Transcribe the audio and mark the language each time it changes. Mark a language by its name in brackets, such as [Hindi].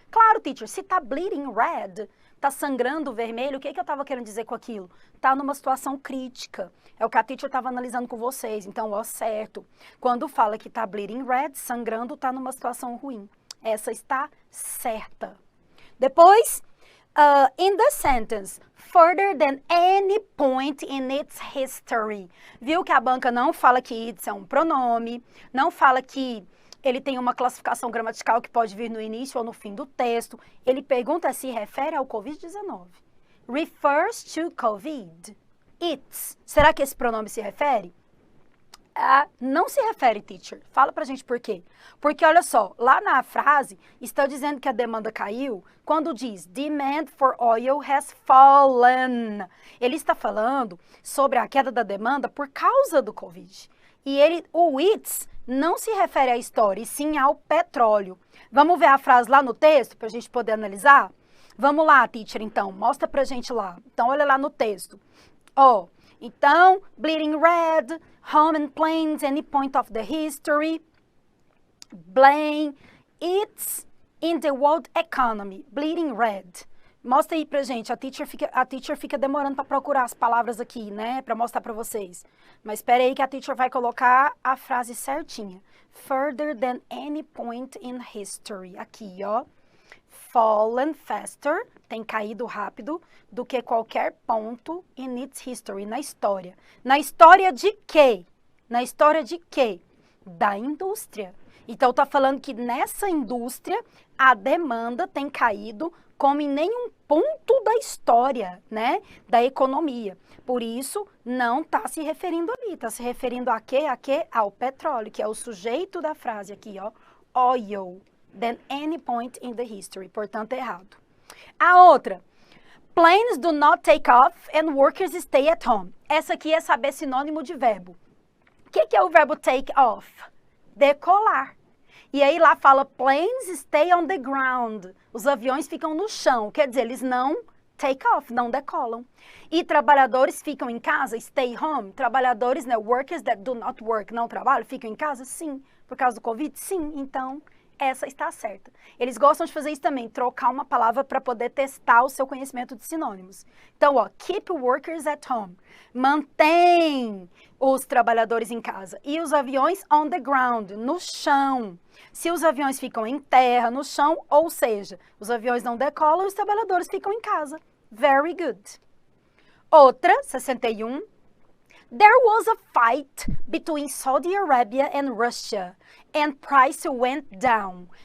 [Portuguese] Claro, teacher, se tá bleeding red, tá sangrando vermelho, o que que eu tava querendo dizer com aquilo? Tá numa situação crítica. É o que a teacher tava analisando com vocês. Então, ó, certo. Quando fala que tá bleeding red, sangrando, tá numa situação ruim. Essa está certa. Depois... [English] in the sentence, further than any point in its history. [Portuguese] Viu que a banca não fala que it's é um pronome, não fala que ele tem uma classificação gramatical que pode vir no início ou no fim do texto. Ele pergunta se refere ao Covid-19. [English] Refers to COVID. [Portuguese] It's. Será que esse pronome se refere? Não se refere, teacher. Fala pra gente por quê. Porque, olha só, lá na frase, está dizendo que a demanda caiu quando diz [English] demand for oil has fallen. [Portuguese] Ele está falando sobre a queda da demanda por causa do Covid. E o it's não se refere à história, e sim ao petróleo. Vamos ver a frase lá no texto pra gente poder analisar? Vamos lá, teacher, então. Mostra pra gente lá. Então, olha lá no texto. Ó. [English] Então, bleeding red, home and planes, any point of the history, blame, it's in the world economy, bleeding red. [Portuguese] Mostra aí pra gente, a teacher fica demorando para procurar as palavras aqui, né, para mostrar para vocês. Mas espera aí que a teacher vai colocar a frase certinha. [English] Further than any point in history, [Portuguese] aqui, ó. [English] Fallen faster, [Portuguese] tem caído rápido, do que qualquer ponto [English] in its history, [Portuguese] na história. Na história de quê? Na história de quê? Da indústria. Então, tá falando que nessa indústria, a demanda tem caído como em nenhum ponto da história, né? Da economia. Por isso, não tá se referindo ali, tá se referindo a quê? A quê? Ao petróleo, que é o sujeito da frase aqui, ó. [English] Oil. Than any point in the history. [Portuguese] Portanto, errado. A outra. [English] Planes do not take off and workers stay at home. [Portuguese] Essa aqui é saber sinônimo de verbo. O que é o verbo take off? Decolar. E aí lá fala [English] planes stay on the ground. [Portuguese] Os aviões ficam no chão. Quer dizer, eles não take off, não decolam. E trabalhadores ficam em casa, [English] stay home. [Portuguese] Trabalhadores, né, [English] workers that do not work, [Portuguese] não trabalham, ficam em casa? Sim. Por causa do Covid? Sim. Então... essa está certa. Eles gostam de fazer isso também, trocar uma palavra para poder testar o seu conhecimento de sinônimos. [English] Então, ó, keep workers at home. [Portuguese] Mantém os trabalhadores em casa. E os aviões [English] on the ground, [Portuguese] no chão. Se os aviões ficam em terra, no chão, ou seja, os aviões não decolam, os trabalhadores ficam em casa. [English] Very good. Outra, 61. There was a fight between Saudi Arabia and Russia, and price went down.